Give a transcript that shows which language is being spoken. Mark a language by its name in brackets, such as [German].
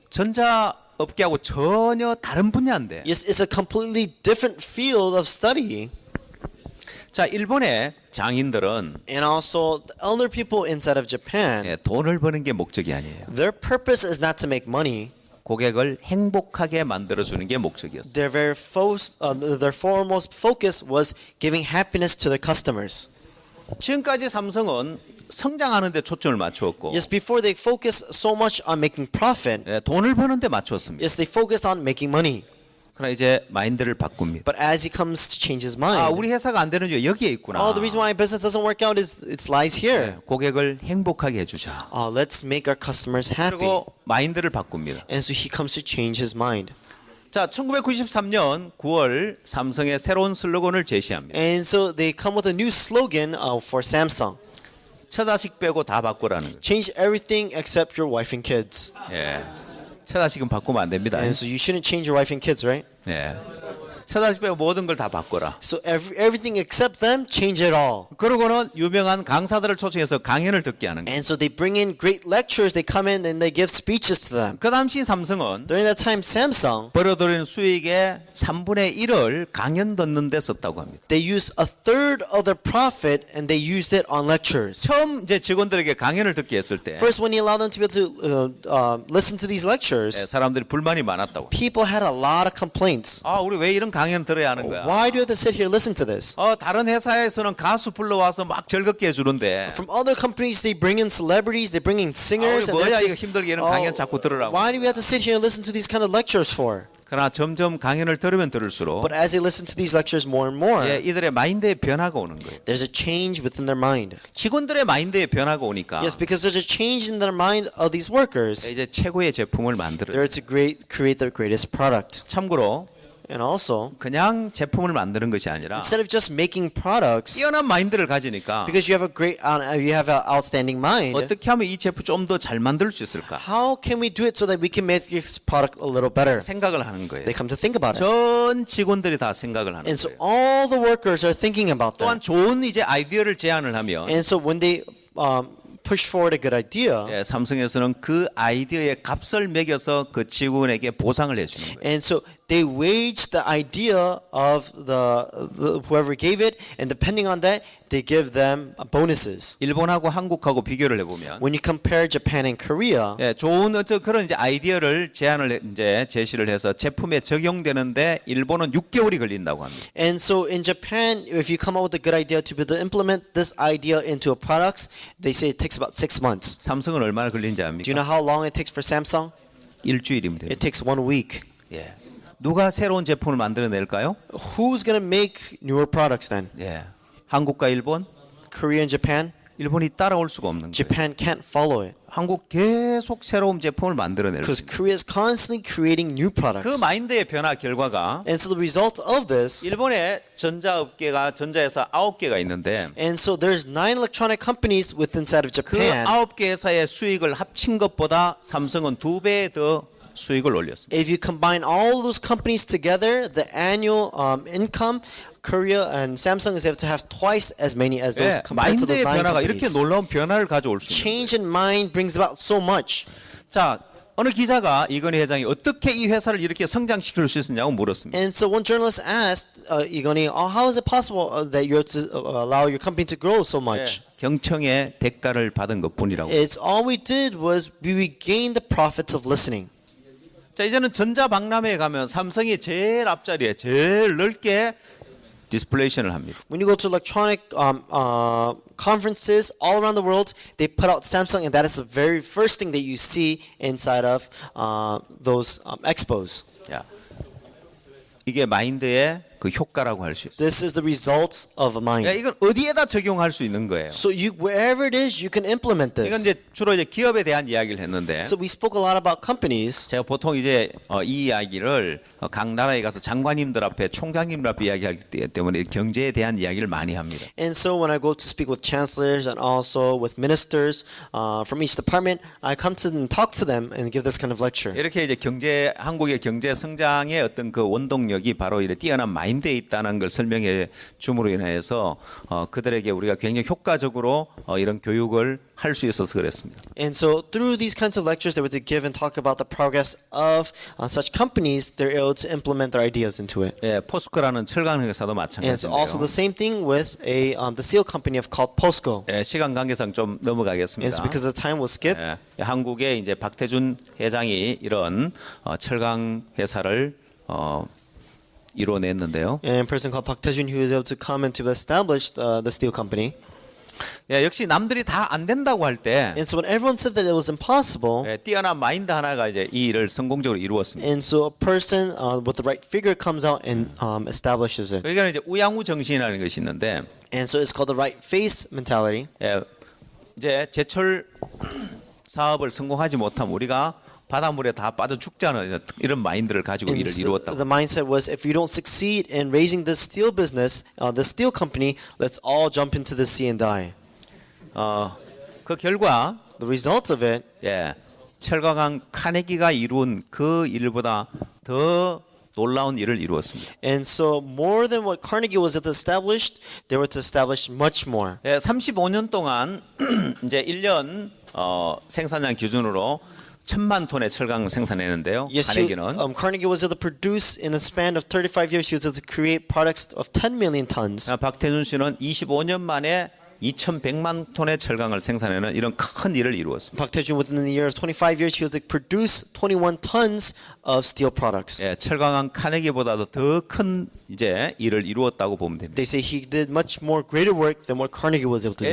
[Korean] 전자 업계하고 전혀 다른 분야인데. [English] Yes, it's a completely different field of study. [Korean] 자, 일본의 장인들은 [English] And also, the elder people inside of Japan, [Korean] 예, 돈을 버는 게 목적이 아니에요. [English] their purpose is not to make money. [Korean] 고객을 행복하게 만들어 주는 게 목적이었어요. [English] Their foremost focus was giving happiness to their customers. [Korean] 지금까지 삼성은 성장하는 데 초점을 맞추었고 [English] Yes, before they focused so much on making profit, [Korean] 예, 돈을 버는 데 맞췄습니다. [English] yes, they focused on making money. [Korean] 그러나 이제 마인드를 바꿉니다. [English] But as he comes to change his mind, [Korean] 아, 우리 회사가 안 되는 이유 여기에 있구나. [English] oh, the reason why business doesn't work out is it lies here. [Korean] 고객을 행복하게 해주자. [English] Let's make our customers happy. [Korean] 그리고 마인드를 바꿉니다. [English] And so he comes to change his mind. [Korean] 자, 1993년 9월 삼성의 새로운 슬로건을 제시합니다. [English] And so they come with a new slogan for Samsung. [Korean] 처자식 빼고 다 바꾸라는 거예요. [English] Change everything except your wife and kids. [Korean] 예. 처자식은 바꾸면 안 됩니다. [English] And so you shouldn't change your wife and kids, right? [Korean] 예. 처자식 빼고 모든 걸 다 바꿔라. [English] So everything except them, change it all. [Korean] 그러고는 유명한 강사들을 초청해서 강연을 듣게 하는 거예요. [English] And so they bring in great lecturers. They come in and they give speeches to them. [Korean] 그 당시 삼성은 [English] During that time, Samsung, [Korean] 벌어들인 수익의 3분의 1을 강연 듣는 데 썼다고 합니다. [English] they used a third of their profit and they used it on lectures. [Korean] 처음 이제 직원들에게 강연을 듣게 했을 때 [English] First, when he allowed them to be able to listen to these lectures, [Korean] 사람들이 불만이 많았다고. [English] people had a lot of complaints. [Korean] 아, 우리 왜 이런 강연 들어야 하는 거야? [English] Why do you have to sit here and listen to this? [Korean] 다른 회사에서는 가수 불러와서 막 즐겁게 해주는데 [English] From other companies, they bring in celebrities, they bring in singers. [Korean] 우리 뭐야 [English] they're [Korean] 이거 힘들게 이런 강연 자꾸 들으라고. [English] why do we have to sit here and listen to these kind of lectures for? [Korean] 그러나 점점 강연을 들으면 들을수록 [English] But as they listen to these lectures more and more, [Korean] 이들의 마인드에 변화가 오는 거예요. [English] there's a change within their mind. [Korean] 직원들의 마인드에 변화가 오니까 [English] Yes, because there's a change in their mind of these workers. [Korean] 이제 최고의 제품을 만들어요. [English] They're to create their greatest product. [Korean] 참고로 [English] And also, [Korean] 그냥 제품을 만드는 것이 아니라 [English] instead of just making products, [Korean] 뛰어난 마인드를 가지니까 [English] because you have an outstanding mind, [Korean] 어떻게 하면 이 제품 좀 더 잘 만들 수 있을까 [English] how can we do it so that we can make this product a little better? [Korean] 생각을 하는 거예요. [English] They come to think about it. [Korean] 전 직원들이 다 생각을 하는 [English] And so [Korean] 거예요. [English] all the workers are thinking about [Korean] 또한 [English] that. [Korean] 좋은 이제 아이디어를 제안을 하면 [English] And so when they push forward a good idea, [Korean] 삼성에서는 그 아이디어의 값을 매겨서 그 직원에게 보상을 해주는 거예요. [English] and so they wage the idea of the whoever gave it, and depending on that, they give them bonuses. [Korean] 일본하고 한국하고 비교를 해보면 [English] When you compare Japan and Korea, [Korean] 좋은 그런 이제 아이디어를 이제 제시를 해서 제품에 적용되는데 일본은 6개월이 걸린다고 합니다. [English] and so in Japan, if you come up with a good idea to be able to implement this idea into a product, they say it takes about 6 months. [Korean] 삼성은 얼마나 걸린지 [English] Do you know [Korean] 압니까? [English] how long it takes for Samsung? [Korean] 일주일이면 [English] It takes 1 week. [Korean] 예. 누가 새로운 제품을 만들어낼까요? [English] Who's gonna make newer products then? [Korean] 예. 한국과 일본? [English] Korea and Japan? [Korean] 일본이 따라올 수가 없는 거예요. [English] Japan can't follow it [Korean] 한국 계속 새로운 제품을 만들어낼 [English] because [Korean] 거예요. [English] Korea is constantly creating new [Korean] 그 [English] products. [Korean] 마인드의 변화 결과가 [English] And so the result of this, [Korean] 일본의 전자회사 9개가 있는데 [English] and so there's 9 electronic companies within inside of [Korean] 그 [English] Japan. [Korean] 9개 회사의 수익을 합친 것보다 삼성은 2배 더 수익을 올렸습니다. [English] If you combine all those companies together, the annual income, Korea and Samsung is able to have twice as many as those compared to those 9 [Korean] 변화가 이렇게 [English] companies. [Korean] 놀라운 변화를 가져올 수 있는 거예요. [English] Change in mind brings about so much. [Korean] 자, 어느 기자가 이건희 회장이 어떻게 이 회사를 이렇게 성장시킬 수 있었냐고 물었습니다. [English] And so one journalist asked Igoni, how is it possible that you're to allow your company to grow so much? [Korean] 경청의 대가를 받은 것뿐이라고. [English] It's all we did was we gained the profits of listening. [Korean] 자, 이제는 전자박람회에 가면 삼성이 제일 앞자리에 제일 넓게 디스플레이션을 합니다. [English] When you go to electronic conferences all around the world, they put out Samsung, and that is the very first thing that you see inside of those expos. [Korean] 야, 이게 마인드의 그 효과라고 할 수 있어요. [English] This is the results of a mind. [Korean] 이건 어디에다 적용할 수 있는 거예요. [English] So wherever it is, you can implement [Korean] 이건 [English] this. [Korean] 이제 주로 이제 기업에 대한 이야기를 했는데 [English] So we spoke a lot about companies. [Korean] 제가 보통 이제 이 이야기를 각 나라에 가서 장관님들 앞에 총장님들 앞에 이야기하기 때문에 경제에 대한 이야기를 많이 합니다. [English] And so when I go to speak with chancellors and also with ministers from each department, I come to them, talk to them, and give this kind of lecture. [Korean] 이렇게 이제 한국의 경제 성장의 어떤 그 원동력이 바로 이렇게 뛰어난 마인드에 있다는 걸 설명해 줌으로 인해서 그들에게 우리가 굉장히 효과적으로 이런 교육을 할 수 있어서 그랬습니다. [English] And so through these kinds of lectures that we give and talk about the progress of such companies, they're able to implement their ideas into it. [Korean] 예, 포스코라는 철강 회사도 [English] And it's also the [Korean] 마찬가지인데요. [English] same thing with the steel company called POSCO. [Korean] 예, 시간 관계상 좀 [English] And [Korean] 넘어가겠습니다. [English] it's because of time we'll skip. [Korean] 예, 한국의 이제 박태준 회장이 이런 철강 회사를 이뤄냈는데요. [English] And a person called Park Tae-jun who was able to come and to establish the steel company. [Korean] 예, 역시 남들이 다 안 된다고 할 때 [English] And so when everyone said that it was impossible, [Korean] 예, 뛰어난 마인드 하나가 이제 이 일을 성공적으로 이루었습니다. [English] and so a person with the right figure comes out and establishes it. [Korean] 여기는 이제 우양우 정신이라는 것이 있는데 [English] And so it's called the right face mentality. [Korean] 예, 이제 제철 사업을 성공하지 못하면 우리가 바닷물에 다 빠져 죽자는 이런 마인드를 가지고 [English] And [Korean] 일을 [English] so [Korean] 이루었다고. [English] the mindset was, if you don't succeed in raising this steel business, the steel company, let's all jump into the sea and die. [Korean] 그 결과 [English] The result of it, [Korean] 예, 철강한 카네기가 이룬 그 일보다 더 놀라운 일을 이루었습니다. [English] and so more than what Carnegie was established, they were to establish much more. [Korean] 예, 35년 동안 이제 1년 생산량 기준으로 1,000만 톤의 철강 생산했는데요. [English] Yes, [Korean] 카네기는 [English] Carnegie was able to produce in a span of 35 years. He was able to create products of 10 million tons. [Korean] 박태준 씨는 25년 만에 2,100만 톤의 철강을 생산하는 이런 큰 일을 이루었습니다. [English] Pak Tae-jun, within the year of 25 years, he was able to produce 21 tons of steel products. [Korean] 예, 철강한 카네기보다도 더 큰 이제 일을 이루었다고 보면 됩니다. [English] They say he did much more greater work than what Carnegie was able to do.